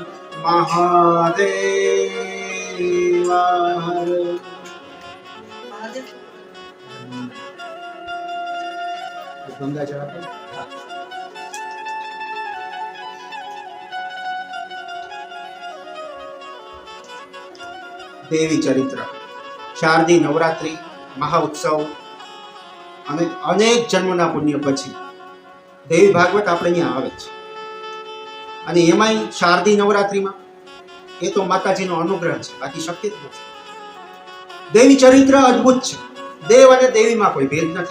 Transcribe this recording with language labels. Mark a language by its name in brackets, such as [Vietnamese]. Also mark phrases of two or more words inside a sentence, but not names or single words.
[Gujarati] મહાદેવ હર ગંગા જળ દેવી ચરિત્ર શારદી નવરાત્રિ महाउत्सव અને અનેક જન્મના પુણ્ય પછી દેવી ભાગવત આપણે અહીંયા આવે છે અને એમાંય શારદી નવરાત્રિમાં એ તો માતાજીનો અનુગ્રહ છે, બાકી શક્ય જ નથી. દેવી ચરિત્ર અદ્ભુત છે. દેવ અને દેવીમાં કોઈ ભેદ નથી.